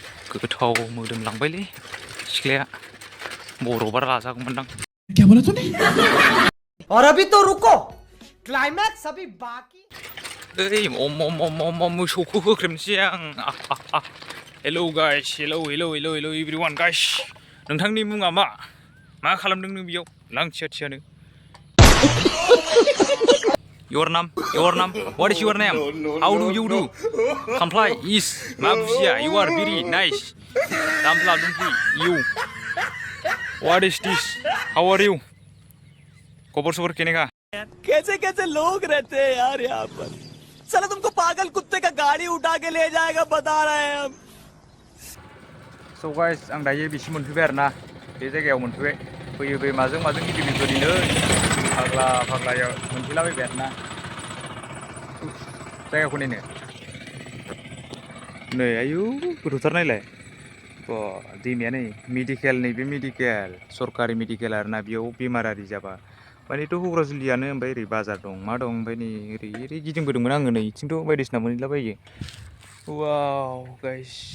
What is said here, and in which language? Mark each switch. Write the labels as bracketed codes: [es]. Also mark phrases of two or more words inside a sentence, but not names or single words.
[brx] गोथाव मोदोमलांबायलै सिख्लाया बर'बा राजागौमोनदां [hi] क्या बोला तूने और अभी तो रुको क्लाइमैक्स अभी बाकी [brx] ओइ मोसौखौ होख्रेमनोसै आं [en] hello guys hello everyone guys [brx] नोंथांनि मुङा मा खालामदों नों बेयाव लांथियाथियानो [en] Your name? What is your name? How do you do? Comply is Mabsia. You are very nice. Dampla dumpli. You. What is this? How are you? [hi] खबर सबर केने का? कैसे कैसे लोग रहते हैं यार यहाँ पर साला तुमको पागल कुत्ते का गाड़ी उठा के ले जाएगा बता रहे हैं हम [en] So guys [brx] आं दायो बिसिम मोनफैबाय आरोना बे जायगायाव मोनफैबाय फैयो माजों गिदिर गिदिरनो फाग्लायाव मोनफैलाबायबाय आरोना जायगाखौ नायनो नै आयु गोथौथार नायलाय दैमाया नै मेडिकेल नैबे मेडिकेल सरकारि मेडिकेल आरोना बेयाव बेमारारि जाबा मानेथ' हग्राजुलियानो ओमफ्राय ओरै बाजार दं मा दं ओमफ्राय नै ओरै गिदिंबोदोंमोन आङो नै इथिंथ' बायदिसिना मोनहैलाबायो [en] wow guys